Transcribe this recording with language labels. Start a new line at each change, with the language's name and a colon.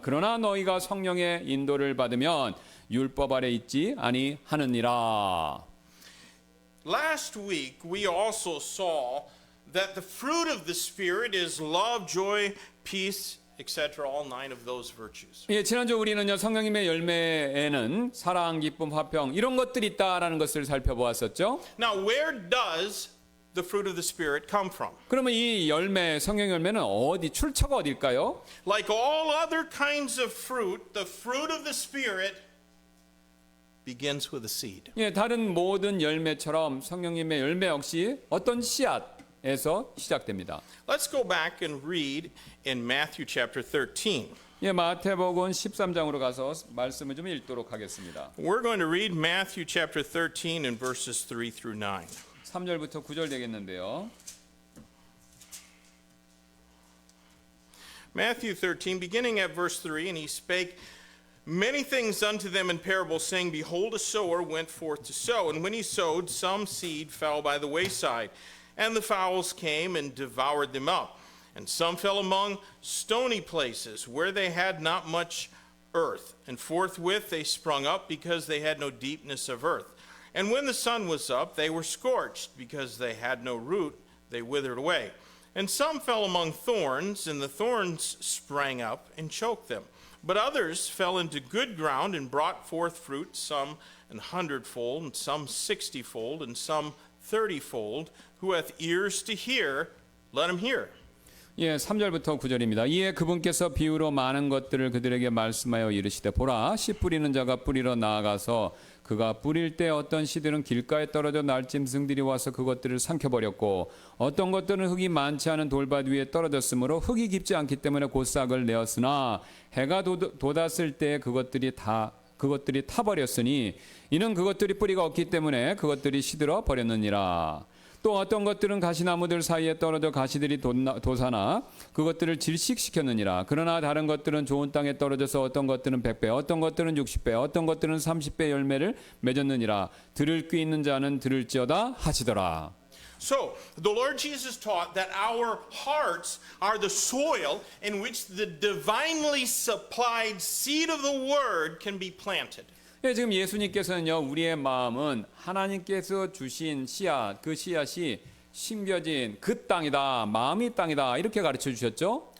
Korean: 그러나 너희가 성령의 인도를 받으면 율법 아래 있지 아니하느니라.
English: Last week we also saw that the fruit of the Spirit is love, joy, peace, etc. all 9 of those virtues.
Korean: 예, 지난주 우리는요 성령님의 열매에는 사랑, 기쁨, 화평 이런 것들이 있다라는 것을 살펴보았었죠.
English: Now, where does the fruit of the Spirit come from?
Korean: 그러면 이 열매, 성령 열매는 출처가 어딜까요?
English: Like all other kinds of fruit, the fruit of the Spirit begins with a seed.
Korean: 예, 다른 모든 열매처럼 성령님의 열매 역시 어떤 씨앗에서 시작됩니다.
English: Let's go back and read in Matthew chapter 13.
Korean: 예, 마태복음 13장으로 가서 말씀을 좀 읽도록 하겠습니다.
English: We're going to read Matthew chapter 13 in verses 3 through 9.
Korean: 3절부터 9절 되겠는데요.
English: Matthew 13, beginning at verse 3, and he spake many things unto them in parables, saying, Behold, a sower went forth to sow. And when he sowed, some seed fell by the wayside, and the fowls came and devoured them up. And some fell among stony places, where they had not much earth. And forthwith they sprung up, because they had no deepness of earth. And when the sun was up, they were scorched, because they had no root, they withered away. And some fell among thorns, and the thorns sprang up and choked them. But others fell into good ground and brought forth fruit, some an 100-fold, and some 60-fold, and some 30-fold. Who hath ears to hear, let him hear.
Korean: 예, 3절부터 9절입니다. 이에 그분께서 비유로 많은 것들을 그들에게 말씀하여 이르시되 보라 씨 뿌리는 자가 뿌리러 나아가서 그가 뿌릴 때 어떤 씨들은 길가에 떨어져 날짐승들이 와서 그것들을 삼켜버렸고 어떤 것들은 흙이 많지 않은 돌밭 위에 떨어졌으므로 흙이 깊지 않기 때문에 곧 싹을 내었으나 해가 돋았을 때 그것들이 타버렸으니 이는 그것들이 뿌리가 없기 때문에 그것들이 시들어 버렸느니라. 또 어떤 것들은 가시나무들 사이에 떨어져 가시들이 돋아나 그것들을 질식시켰느니라. 그러나 다른 것들은 좋은 땅에 떨어져서 어떤 것들은 100배, 어떤 것들은 60배, 어떤 것들은 30배 열매를 맺었느니라. 들을 귀 있는 자는 들을지어다 하시더라.
English: So, the Lord Jesus taught that our hearts are the soil in which the divinely supplied seed of the Word can be planted.
Korean: 예, 지금 예수님께서는요, 우리의 마음은 하나님께서 주신 씨앗, 그 씨앗이 심겨진 그 땅이다, 마음이 땅이다, 이렇게 가르쳐 주셨죠?